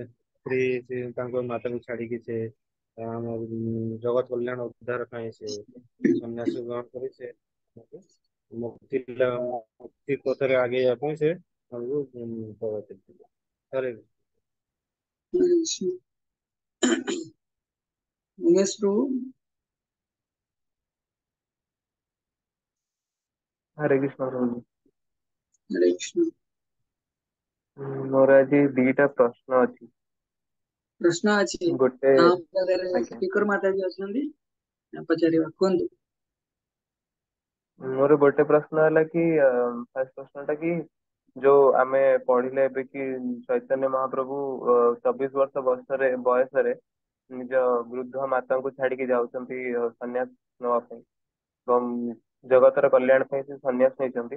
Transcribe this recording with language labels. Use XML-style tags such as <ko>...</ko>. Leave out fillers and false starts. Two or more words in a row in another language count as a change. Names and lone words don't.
<or>ସ୍ତ୍ରୀ ତାଙ୍କ ମାତାକୁ ଛାଡିକି ସେ ଆମ ଜଗତ କଲ୍ୟାଣ ଉଦ୍ଧାର ପାଇଁ ସେ ସନ୍ନ୍ୟାସ ଗ୍ରହଣ କରି ସେ ମୁକ୍ତି ମୁକ୍ତି ପଥରେ ଆଗେଇବା ପାଇଁ ସେ ଆମକୁ ପ୍ରବର୍ତ୍ତିଥିଲେ। ହରେ ଉମେଶ ପ୍ରଭୁ। हरे कृष्ण प्रभु। हरे कृष्ण। ମୋର ଆଜି ଦିଟା ପ୍ରଶ୍ନ ଅଛି। ପ୍ରଶ୍ନ ଅଛି ଗୋଟେ ଆମ ପାଖରେ ଆଜ୍ଞା ସ୍ପିକର ମାତାଜୀ ଅଛନ୍ତି, ପଚାରିବା, କୁହନ୍ତୁ। ମୋର ଗୋଟେ ପ୍ରଶ୍ନ ହେଲା କି ଫାର୍ଷ୍ଟ ପ୍ରଶ୍ନଟା କି ଯୋଉ ଆମେ ପଢିଲେ ଏବେ କି ଚୈତନ୍ୟ ମହାପ୍ରଭୁ 24 ବର୍ଷ ବୟସରେ ନିଜ ବୃଦ୍ଧ ମାତାଙ୍କୁ ଛାଡିକି ଯାଉଛନ୍ତି ସନ୍ନ୍ୟାସ ନେବା ପାଇଁ ଏବଂ ଜଗତର କଲ୍ୟାଣ ପାଇଁ ସେ ସନ୍ନ୍ୟାସ ନେଇଛନ୍ତି।</or>